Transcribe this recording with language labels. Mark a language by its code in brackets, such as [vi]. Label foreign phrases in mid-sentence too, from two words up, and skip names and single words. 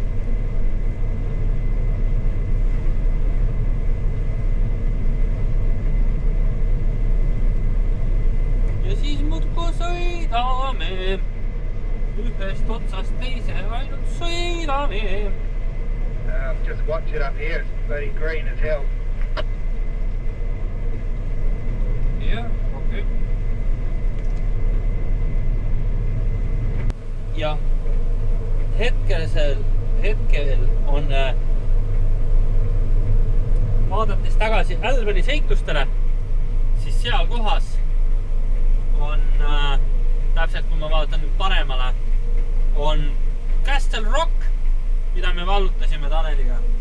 [et] Ja siis muudku sõidame. Ühest otsast teise ainult sõidame. [en] Just watch it up here. It's very green as hell. [et] Jah, okei. Ja hetkel on vaadates tagasi Älveni seiklustele, siis seal kohas on täpselt kui ma vaatan nüüd paremale, on Castle Rock, mida me vallutasime Taneliga.